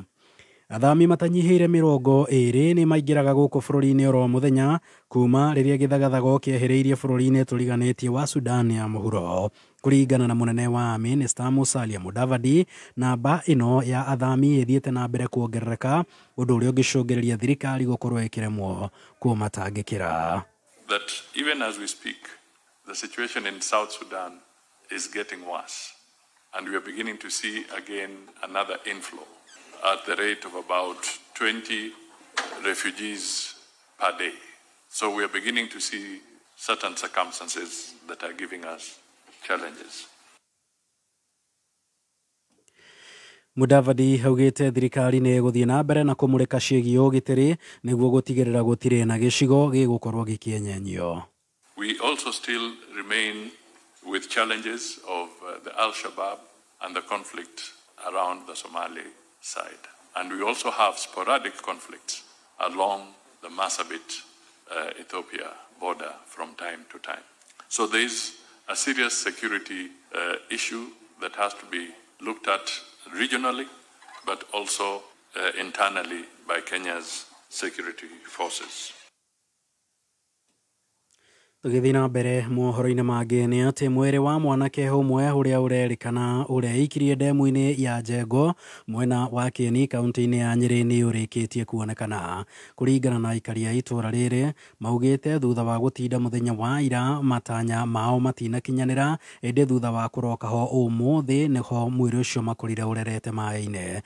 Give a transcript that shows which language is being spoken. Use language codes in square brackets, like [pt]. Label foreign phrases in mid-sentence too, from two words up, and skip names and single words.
[ki] Athami matanyihĩire 20 nĩ maingĩraga gũkũ bũrũri-inĩ oro mũthenya kuma rĩrĩa gĩthagathago kĩehereirie bũrũri-inĩ tũriganĩtie wa Sudan ya mũhuro. Kũringana na mũnene wa Minista Musalia Mudavadi, namba ĩno ya athami ĩthiĩte na mbere kuongerereka, ũndũ ũrĩa ũngĩcũngĩrĩria thirikari gũkorwo ĩkĩremwo kũmatangĩkĩra. [en] That even as we speak, the situation in South Sudan is getting worse and we are beginning to see again another inflow at the rate of about 20 refugees per day. So we are beginning to see certain circumstances that are giving us challenges. [ki] Mudavadi haugĩte thirikari nĩ gũthiĩ na mbere na kũmũrĩka ciĩgiĩ ũgitĩri nĩguo gũtigĩrĩra gũtirĩ na gĩcigo gĩgũkorwo gĩkĩenyenyo. [en] We also still remain with challenges of the Al-Shabaab and the conflict around the Somali side. And we also have sporadic conflicts along the Marsabit-Ethiopia border from time to time. So there is a serious security issue that has to be looked at regionally, but also internally by Kenya's security forces. [ki] Tũgĩthiĩ na mbere mohoro-inĩ mangĩ nĩ atĩ mwĩrĩ wa mwanake ũmwe ũrĩa ũrerĩkana ũrĩa aikirie ndemu-inĩ ya Njengo mwena wa Kieni kaunti-inĩ ya Nyĩrĩ nĩ ũrĩkĩtie kuonekana. Kũringana na aikari a itũũra rĩrĩ maugĩte thutha wa gũtinda mũthenya wa ira matanya mao matinakinyanĩra ĩndĩ thutha wa kũroka ho ũmũthĩ nĩho mwĩrĩ ũcio makorire ũrerete maĩ-inĩ.